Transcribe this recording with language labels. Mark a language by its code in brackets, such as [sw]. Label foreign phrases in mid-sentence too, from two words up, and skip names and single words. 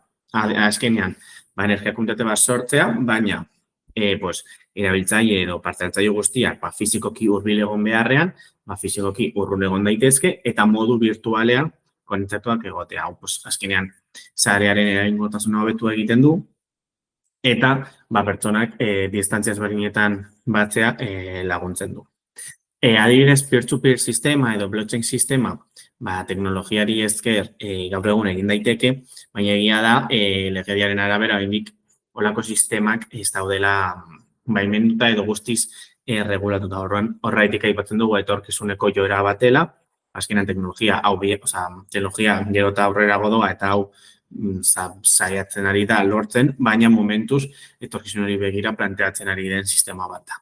[eu] Azkenean, energia komunitate bat sortzea, baina erabiltzaile edo parte hartzaile guztiak fisikoki hurbil egon beharrean, fisikoki urrun egon daitezke eta modu virtualean konektatuak egotea. Hau, azkenean, sarearen eraginkortasuna hobetu egiten du eta pertsonak distantzia ezberdinetan batzea laguntzen du. Adibidez, [en] peer-to-peer [eu] sistema edo blockchain sistema, teknologiari esker gaur egun egin daiteke, baina egia da, legediaren arabera, oraindik holako sistemak ez daudela baimenduta edo guztiz regulatuta. Horregatik aipatzen dugu etorkizuneko joera batela, azkenean teknologia gero eta aurrerago doa eta hau saiatzen ari da lortzen, baina momentuz etorkizunari begira planteatzen ari den sistema bat da.